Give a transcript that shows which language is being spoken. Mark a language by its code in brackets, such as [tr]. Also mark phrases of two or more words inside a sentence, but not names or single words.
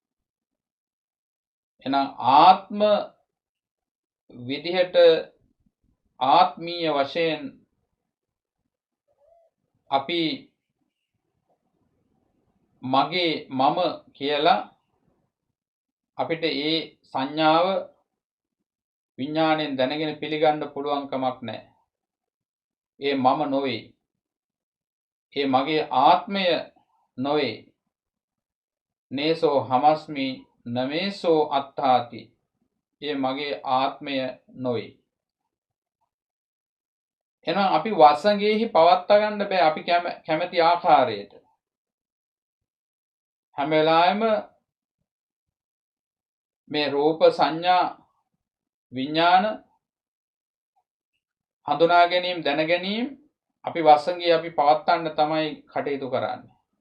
[si] එහෙනම් ආත්ම විදිහට ආත්මීය වශයෙන් අපි මගේ මම කියලා අපිට ඒ සංඥාව විඥාණයෙන් දැනගෙන පිළිගන්න පුළුවන් කමක් නැහැ. ඒ මම නොවේ. ඒ මගේ ආත්මය නොවේ. [pi] නේසෝ හමස්මි නමේසෝ අත්තාති. [si] ඒ මගේ ආත්මය නොවේ. එහෙනම් අපි වසඟෙහි පවත්වා ගන්න බෑ අපි කැමති ආකාරයට. හැම වෙලාවෙම මේ රූප සංඥා විඥාන හඳුනා ගැනීම දැන ගැනීම අපි වසඟේ අපි පවත්වන්න තමයි කටයුතු කරන්නේ.